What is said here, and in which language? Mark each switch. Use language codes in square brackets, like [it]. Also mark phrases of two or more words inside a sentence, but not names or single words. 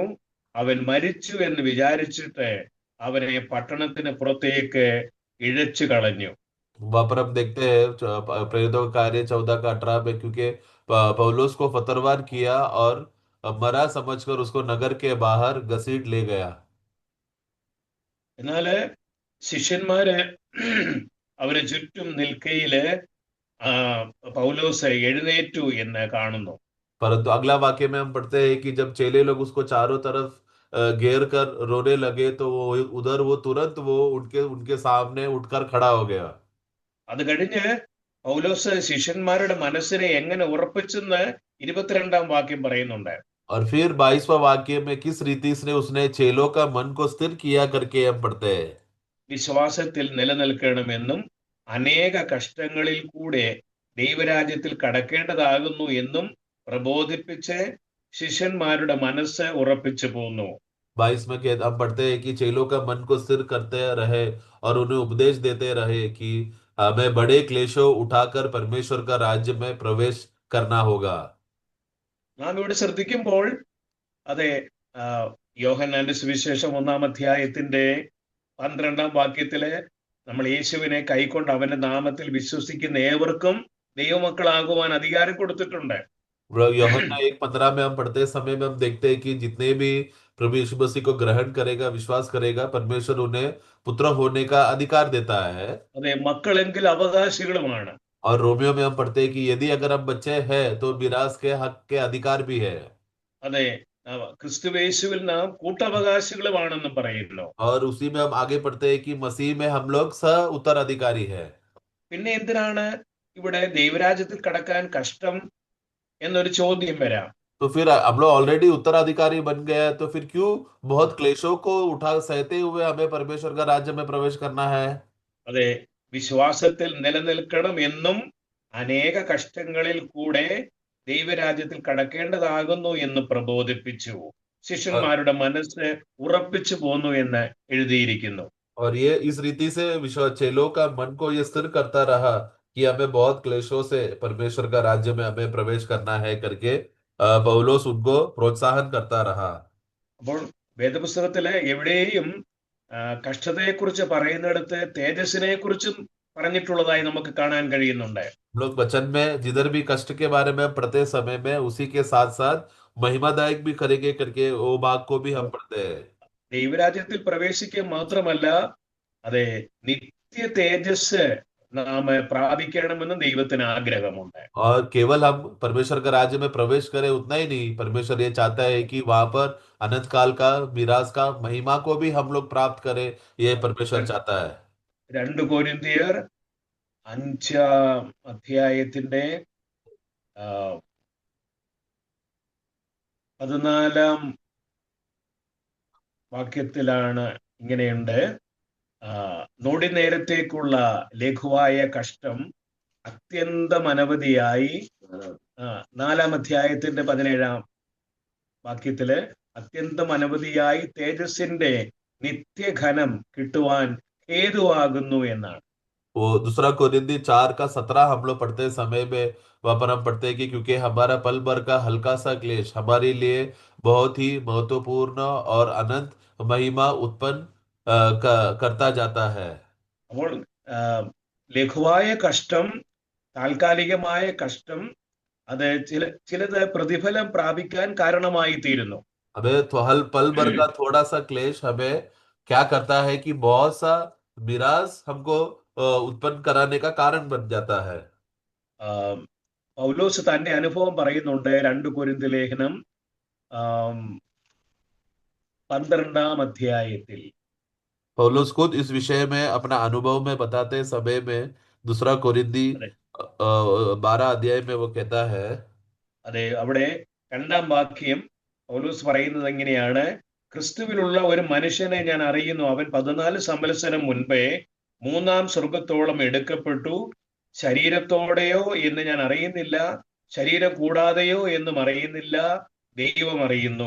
[ml] അവൻ മരിച്ചു എന്ന് വിചാരിച്ചിട്ട് അവനെ പട്ടണത്തിന് പുറത്തേക്ക് ഇഴച്ചു കളഞ്ഞു. [hi] वहां पर हम देखते हैं प्रेरितों का कार्य 14 का 18 में, क्योंकि पौलुस को फतरवार किया और मरा समझकर उसको नगर के बाहर घसीट ले गया। [ml] എന്നാല് ശിഷ്യന്മാര് അവരെ ചുറ്റും നിൽക്കയില് ആ, പൗലോസ് എഴുന്നേറ്റു എന്ന് കാണുന്നു. [hi] परंतु अगला वाक्य में हम पढ़ते हैं कि जब चेले लोग उसको चारों तरफ घेर कर रोने लगे, तो वो उधर वो तुरंत वो उनके उनके सामने उठकर खड़ा हो गया। [ml] അത് കഴിഞ്ഞ് പൗലോസ് ശിഷ്യന്മാരുടെ മനസ്സിനെ എങ്ങനെ ഉറപ്പിച്ചെന്ന് 22-ാം വാക്യം പറയുന്നുണ്ട്. [hi] और फिर 22वां वाक्य में किस रीति से उसने चेलों का मन को स्थिर किया करके हम पढ़ते हैं। [ml] വിശ്വാസത്തിൽ നിലനിൽക്കണമെന്നും അനേക കഷ്ടങ്ങളിൽ കൂടെ ദൈവരാജ്യത്തിൽ കടക്കേണ്ടതാകുന്നു എന്നും പ്രബോധിപ്പിച്ച് ശിഷ്യന്മാരുടെ മനസ്സ് ഉറപ്പിച്ചു പോന്നു. [hi] 22 में हम पढ़ते हैं कि चेलों का मन को स्थिर करते रहे और उन्हें उपदेश देते रहे कि हमें बड़े क्लेशों उठाकर परमेश्वर का राज्य में प्रवेश करना होगा। [ml] നാം ഇവിടെ ശ്രദ്ധിക്കുമ്പോൾ, അതെ, ആ, യോഹന്നാന്റെ സുവിശേഷം 1-ാം അധ്യായത്തിന്റെ 12-ാം വാക്യത്തില് നമ്മൾ യേശുവിനെ കൈക്കൊണ്ട് അവന്റെ നാമത്തിൽ വിശ്വസിക്കുന്ന ഏവർക്കും ദൈവമക്കളാകുവാൻ അധികാരം കൊടുത്തിട്ടുണ്ട്. [hi] यूहन्ना 1:15 में हम पढ़ते समय में हम देखते हैं कि जितने भी प्रभु यीशु मसीह को ग्रहण करेगा, विश्वास करेगा, परमेश्वर उन्हें पुत्र होने का अधिकार देता है। [ml] അതെ, മക്കളെങ്കിൽ അവകാശികളുമാണ്. [hi] और रोमियो में हम पढ़ते हैं कि यदि अगर हम बच्चे हैं तो मिरास के हक के अधिकार भी है। [ml] അതെ, ക്രിസ്തുവേശുവിൽ നാം കൂട്ടവകാശികളുമാണെന്നും പറയുന്നു. [hi] और उसी में हम आगे पढ़ते हैं कि मसीह में हम लोग सह उत्तराधिकारी है। [ml] പിന്നെ എന്തിനാണ് ഇവിടെ ദൈവരാജ്യത്തിൽ കടക്കാൻ കഷ്ടം എന്നൊരു ചോദ്യം വരാം. [hi] तो फिर हम लोग ऑलरेडी उत्तराधिकारी बन गए हैं, तो फिर क्यों बहुत क्लेशों को उठा सहते हुए हमें परमेश्वर का राज्य में प्रवेश करना है। [ml] അതെ, വിശ്വാസത്തിൽ നിലനിൽക്കണം എന്നും അനേക കഷ്ടങ്ങളിൽ കൂടെ ദൈവരാജ്യത്തിൽ കടക്കേണ്ടതാകുന്നു എന്ന് പ്രബോധിപ്പിച്ചു. [hi] और [ml] ശിഷ്യന്മാരുടെ മനസ്സ് ഉറപ്പിച്ചു പോന്നു എന്ന് എഴുതിയിരിക്കുന്നു. [hi] और ये इस रीति से विश्व चेलों का मन को ये स्थिर करता रहा कि हमें बहुत क्लेशों से परमेश्वर का राज्य में हमें प्रवेश करना है करके पौलोस उनको प्रोत्साहन करता रहा। [ml] അപ്പോൾ വേദപുസ്തകത്തില് എവിടെയും കഷ്ടതയെക്കുറിച്ച് പറയുന്നിടത്ത് തേജസ്സിനെ കുറിച്ചും പറഞ്ഞിട്ടുള്ളതായി നമുക്ക് കാണാൻ കഴിയുന്നുണ്ട്. [hi] हम लोग वचन में जिधर भी कष्ट के बारे में पढ़ते समय में उसी के साथ साथ महिमादायक भी करेंगे करके वो भाग को भी हम पढ़ते हैं। [ml] ദൈവരാജ്യത്തിൽ പ്രവേശിക്കുക മാത്രമല്ല, അതെ, നിത്യ തേജസ് നാം പ്രാപിക്കണമെന്ന് ദൈവത്തിന് ആഗ്രഹമുണ്ട്. [hi] और केवल हम परमेश्वर का राज्य में प्रवेश करें उतना ही नहीं, परमेश्वर ये चाहता है कि वहां पर अनंत काल का मिराज का महिमा को भी हम लोग प्राप्त करें। ये परमेश्वर चाहता है। [ml] 2 കൊരിന്ത്യർ 5-ാം അധ്യായത്തിന്റെ 14-ാം വാക്യത്തിലാണ് ഇങ്ങനെയുണ്ട്: നൊടി നേരത്തേക്കുള്ള ലഘുവായ കഷ്ടം അത്യന്തം അനവധിയായി, 4-ാം അധ്യായത്തിന്റെ 17-ാം വാക്യത്തില് അത്യന്തം അനവധിയായി തേജസ്സിന്റെ നിത്യഘനം കിട്ടുവാൻ ഹേതുവാകുന്നു എന്നാണ്. [hi] वो दूसरा कोरिंथी 4 का 17 हम लोग पढ़ते समय में वहां पर हम पढ़ते हैं कि क्योंकि हमारा पल भर का हल्का सा क्लेश हमारे लिए बहुत ही महत्वपूर्ण और अनंत महिमा उत्पन्न करता जाता है। [ml] അപ്പോൾ ലഘുവായ കഷ്ടം, താൽക്കാലികമായ കഷ്ടം, അത് ചിലത് പ്രതിഫലം പ്രാപിക്കാൻ കാരണമായി തീരുന്നു. [hi] हमें तो हल पल भर का थोड़ा सा क्लेश हमें क्या करता है कि बहुत सा मिराज हमको उत्पन्न कराने का कारण बन जाता है। [ml] പൗലോസ് തന്റെ അനുഭവം പറയുന്നുണ്ട് 2 കൊരിന്ത്യർ ലേഖനം 12-ാം അധ്യായത്തിൽ. [hi] पौलुस खुद इस विषय में अपना अनुभव में बताते समय में दूसरा कोरिंथी [ml] അതെ [hi] 12 अध्याय में वो कहता है। [ml] അതെ അവിടെ 2-ാം വാക്യം പൗലോസ് പറയുന്നത് എങ്ങനെയാണ്: ക്രിസ്തുവിലുള്ള ഒരു മനുഷ്യനെ ഞാൻ അറിയുന്നു, അവൻ 14 സംവത്സരം മുൻപേ 3-ാം സ്വർഗത്തോളം എടുക്കപ്പെട്ടു. ശരീരത്തോടെയോ എന്ന് ഞാൻ അറിയുന്നില്ല, ശരീരം കൂടാതെയോ എന്നും അറിയുന്നില്ല, ദൈവം അറിയുന്നു.